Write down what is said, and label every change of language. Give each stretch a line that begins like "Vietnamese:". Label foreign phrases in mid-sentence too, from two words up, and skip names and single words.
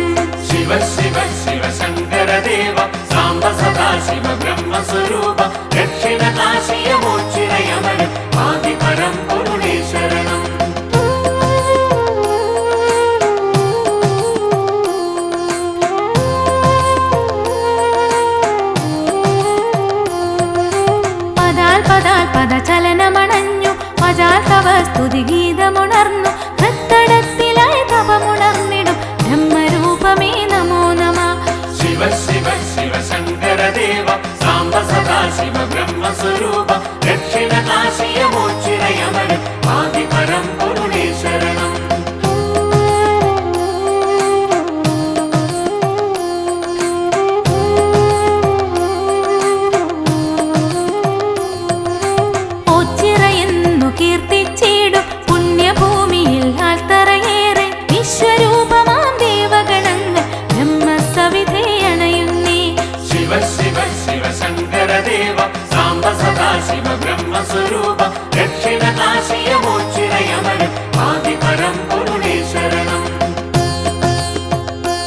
Sanskrit: शिव शिव शिव शङ्करदेव साम्ब सदा शिव ब्रह्मस्वरूप दक्षिण काशीयमोच्चिरयमरु पाहि परं पुरुळे शरणं.
Malayalam: പദചലനമണഞ്ഞു വജാൽ തവ സ്തുതിഗീതമുണർന്നു. ഹൃത്തടത്തിലായി തപമുണർന്നിടും ബ്രഹ്മരൂപമേ നമോ നമ.
Sanskrit: शिव शिव शिव शङ्करदेव साम्ब सदा शिव ब्रह्मस्वरूप दक्षिण काशीयमोच्चिरयमरु पाहि परं पुरुळे शरणं.
Malayalam: കീർത്തിച്ചിടും പുണ്യഭൂമിയിൽ ആൽത്തറയേറെ വിശ്വരൂപമാം ദേവഗണങ്ങൾ ബ്രഹ്മസവിധേ അണയുന്നേ.
Sanskrit: शिव शिव शिव शङ्करदेव साम्ब सदा शिव ब्रह्मस्वरूप दक्षिण काशीयमोच्चिरयमरु पाहि परं पुरुळे शरणं.